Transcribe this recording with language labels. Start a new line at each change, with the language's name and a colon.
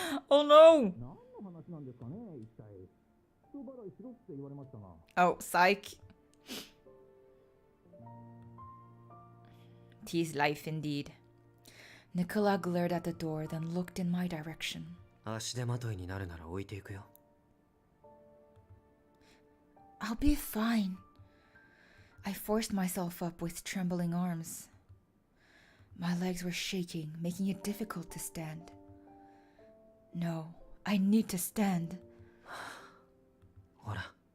English: Oh no! Oh, psych. T's life indeed. Nicola glared at the door, then looked in my direction.
Japanese: 足手まといになるなら置いていくよ。
English: I'll be fine. I forced myself up with trembling arms. My legs were shaking, making it difficult to stand. No, I need to stand.
Japanese: ほら。